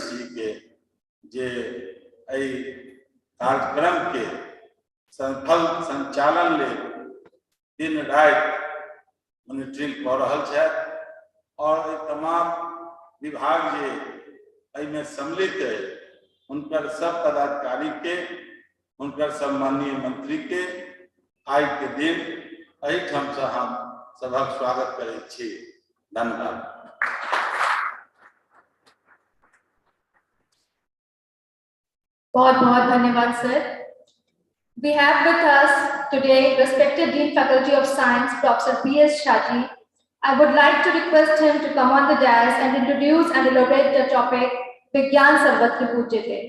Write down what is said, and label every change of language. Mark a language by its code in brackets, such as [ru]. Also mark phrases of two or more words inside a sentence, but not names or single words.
[mai] जी के जे एहि कार्यक्रम के सफल संचालन ले दिन रात मॉनिटरिंग कर रहल छथि और तमाम विभाग जे एहिमे सम्मिलित है उनकर सब पदाधिकारी के, उनकर सब माननीय मंत्री के आज के दिन एहिठाम से हम सबक स्वागत करै छी। धन्यवाद। बहुत बहुत धन्यवाद सर। [en] We have with us today respected Dean Faculty of Science, Professor B.S. Shaji. I would like to request him to come on the dais and introduce and elaborate the topic Vigyan Sarvatra Pujyate.